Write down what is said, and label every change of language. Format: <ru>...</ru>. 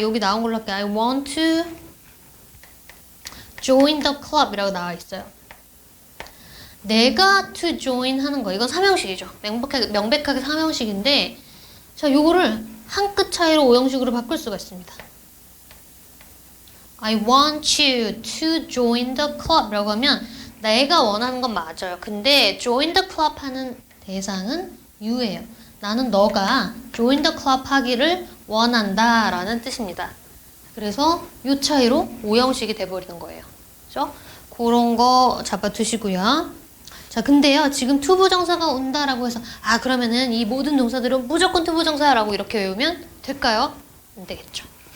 <ko>여기 나온 걸로 할게.</ko> <en>I want to join the club</en> <ko>이라고 나와 있어요. 내가 to join 하는 거. 이건 삼형식이죠. 명백하게 삼형식인데, 자, 요거를 한 끗 차이로 오형식으로 바꿀 수가 있습니다.</ko> <en>I want you to join the club</en> <ko>라고 하면 내가 원하는 건 맞아요. 근데 join the club 하는 대상은 you예요. 나는 너가 join the club 하기를 원한다 라는 뜻입니다. 그래서 이 차이로 오형식이 돼버리는 거예요. 그죠? 그런 거 잡아두시고요. 자, 근데요, 지금 투부정사가 온다라고 해서, 그러면은 이 모든 동사들은 무조건 투부정사라고 이렇게 외우면 될까요? 안 되겠죠.</ko>